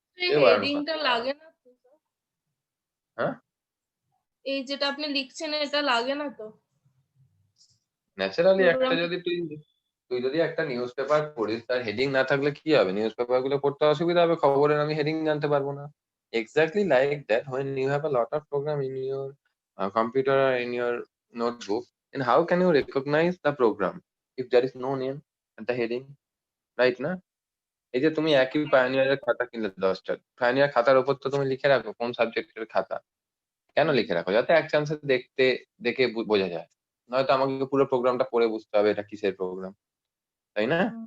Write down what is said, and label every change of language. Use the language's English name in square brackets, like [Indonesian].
[Bangla] হেডিংটা লাগে না তো? হ্যাঁ, এই যেটা আপনি লিখছেন এটা লাগে না তো? ন্যাচারালি একটা যদি তুই যদি একটা নিউজ পেপার পড়িস তার হেডিং না থাকলে কি হবে? নিউজ পেপার গুলো পড়তে অসুবিধা হবে, খবরের আমি হেডিং জানতে পারবো না। [English] Exactly like that, when you have a lot of program in your computer or in your notebook, then how can you recognize the program if there is no name at the heading, right না? [Bangla] এই যে তুমি একই পায়োনিয়ারের খাতা কিনলে 10টা, pioneer খাতার উপর তো তুমি লিখে রাখো কোন সাবজেক্টের খাতা। কেন লিখে রাখো? যাতে এক চান্সে দেখে বোঝা যায়। নয়তো আমাকে পুরো প্রোগ্রামটা পড়ে বুঝতে হবে এটা কিসের প্রোগ্রাম, তাই না?